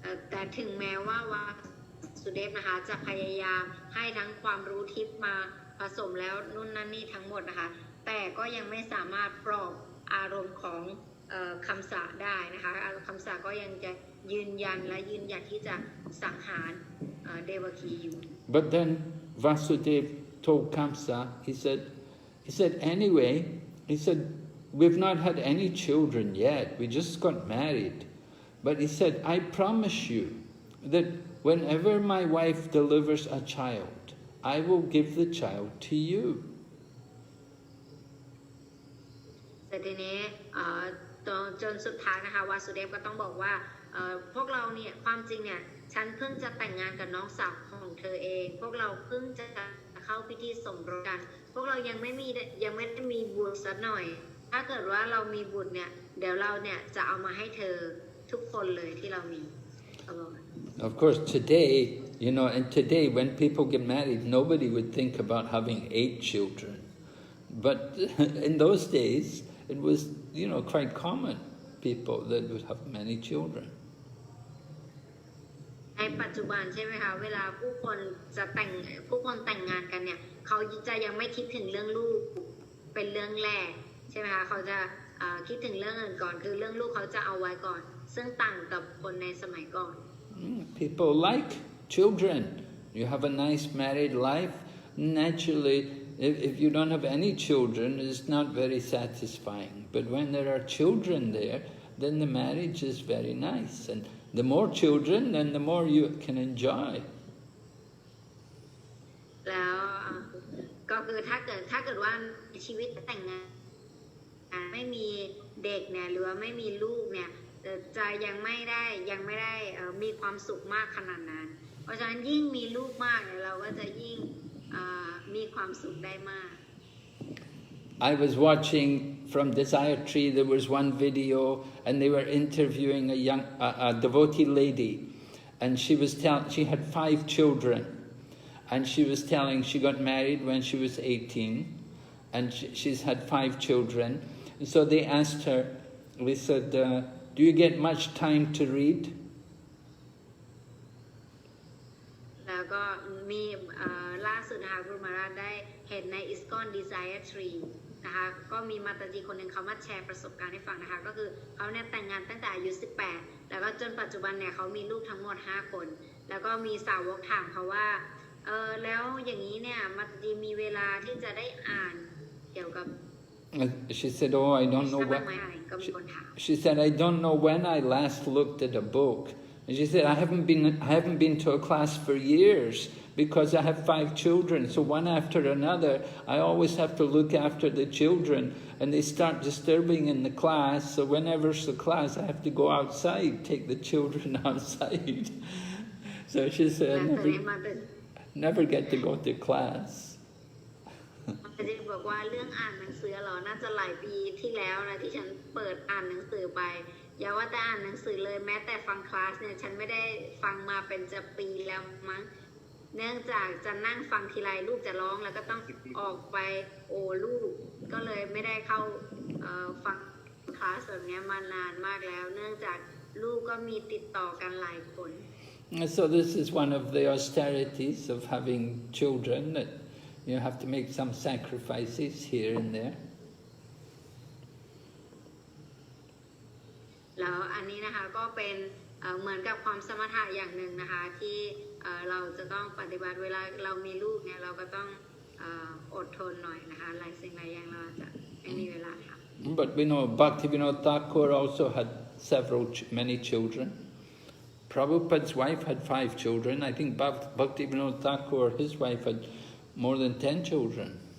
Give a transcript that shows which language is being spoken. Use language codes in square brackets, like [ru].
[th] แต่ถึงแม้ว่าวาสุเดฟนะคะจะพยายามให้ทั้งความรู้ทิพย์มาผสมแล้วนู่นนั่นนี่ทั้งหมดนะคะแต่ก็ยังไม่สามารถปลอบอารมณ์ของคำสาได้นะคะคำสาก็ยังจะยืนยันและยืนหยัดที่จะสังหารเดวคีอยู่ [en] But then Vasudeva told Kamsa, he said anyway, we've not had any children yet, we just got married. But he said, I promise you that whenever my wife delivers a child, I will give the child to you. [th] แต่ทีนี้จนสุดท้ายนะคะวาสุเดฟก็ต้องบอกว่าพวกเราเนี่ยความจริงเนี่ยฉันเพิ่งจะแต่งงานกับน้องสาวของเธอเองพวกเราเพิ่งจะเข้าพิธีสมรสกันพวกเรายังไม่ได้มีบุตรสักหน่อยถ้าเกิดว่าเรามีบุตรเนี่ยเดี๋ยวเราเนี่ยจะเอามาให้เธอทุกคนเลยที่เรามี [en] Of course today, and today when people get married, nobody would think about having 8 children. But in those days, it was, quite common people that would have many children. [th] ในปัจจุบันใช่ไหมคะเวลาผู้คนแต่งงานกันเนี่ยเขาจะยังไม่คิดถึงเรื่องลูกเป็นเรื่องแรกใช่ไหมคะเขาจะคิดถึงเรื่องอื่นก่อนคือเรื่องลูกเขาจะเอาไว้ก่อนซึ่งต่างกับคนในสมัยก่อน [en] People like children. You have a nice married life. Naturally, if you don't have any children, it's not very satisfying. But when there are children there, then the marriage is very nice. And the more children, then the more you can enjoy. [th] แล้วก็คือถ้าเกิดว่าชีวิตแต่งงานไม่มีเด็กเนี่ยหรือว่าไม่มีลูกเนี่ยจะยังไม่ได้มีความสุขมากขนาดนั้นเพราะฉะนั้นยิ่งมีลูกมากเนี่ยเราก็จะยิ่งมีความสุขได้มาก [en] I was watching from Desire Tree, there was one video and they were interviewing a devotee lady and she had 5 children and she was telling she got married when she was 18 and she's had 5 children. And so they asked her, they said, do you get much time to read? [th] แล้วก็มีล่าสุดนะคะคุณมาราได้เห็นใน ISKCON Desire Tree นะคะก็มีมาตาจีคนหนึ่งเขามาแชร์ประสบการณ์ให้ฟังนะคะก็คือเขาเนี่ยแต่งงานตั้งแต่อายุ18แล้วก็จนปัจจุบันเนี่ยเขามีลูกทั้งหมด5คนแล้วก็มีสาวกถามเขาว่าแล้วอย่างนี้เนี่ยมาตาจีมีเวลาที่จะได้อ่านเกี่ยวกับ [en] She said, "Oh, I don't know when." She said, "I don't know when I last looked at a book." And she said, I haven't been to a class for years because I have 5 children. So one after another, I always have to look after the children, and they start disturbing in the class. So whenever's the class, I have to go outside, take the children outside. So she said, never get to go to class. [th] จะบอกว่าเรื่องอ่านหนังสือเหรอน่าจะหลายปีที่แล้วนะที่ฉันเปิดอ่านหนังสือไปอย่าว่าแต่อ่านหนังสือเลยแม้แต่ฟังคลาสเนี่ยฉันไม่ได้ฟังมาเป็นจะปีแล้วมั้งเนื่องจากจะนั่งฟังทีไรลูกจะร้องแล้วก็ต้องออกไปโอ้ลูกก็เลยไม่ได้เข้าฟังคลาสแบบนี้มานานมากแล้วเนื่องจากลูกก็มีติดต่อกันหลายคน [en] So this is one of the austerities of having children, that you have to make some sacrifices here and there. [th] แล้วอันนี้นะคะก็เป็นเหมือนกับความสมถะอย่างหนึ่งนะคะที่เราจะต้องปฏิบัติเวลาเรามีลูกเนี่ยเราก็ต้องอดทนหน่อยนะคะหลายสิ่งหลายอย่างเราจะไม่มีเวลาทำ [en] But we know Bhaktivinoda Thakur also had many children. Prabhupada's wife had 5 children. I think Bhaktivinoda Thakur, his wife, had more than 10 children.